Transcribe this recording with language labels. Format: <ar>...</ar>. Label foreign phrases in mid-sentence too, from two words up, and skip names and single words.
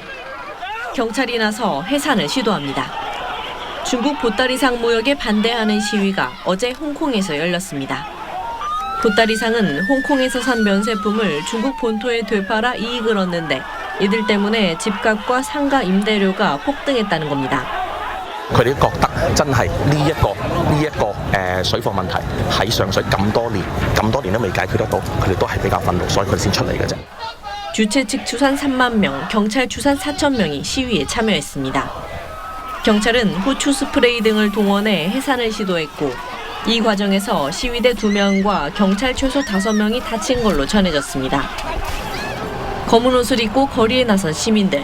<ko>경찰이 나서 해산을 시도합니다. 중국 보따리상 무역에 반대하는 시위가 어제 홍콩에서 열렸습니다. 보따리상은 홍콩에서 산 면세품을 중국 본토에 되팔아 이익을 얻는데 이들 때문에 집값과 상가 임대료가 폭등했다는 겁니다.</ko> <yue>佢哋覺得真係呢一個水貨問題喺上水咁多年都未解決得到，佢哋都係比較憤怒，所以佢哋先出嚟嘅啫。</yue> <ko>주최 측 추산 3만 명, 경찰 추산 4천 명이 시위에 참여했습니다. 경찰은 호추 스프레이 등을 동원해 해산을 시도했고 이 과정에서 시위대 2명과 경찰 최소 5명이 다친 걸로 전해졌습니다. 검은 옷을 입고 거리에 나선 시민들.</ko>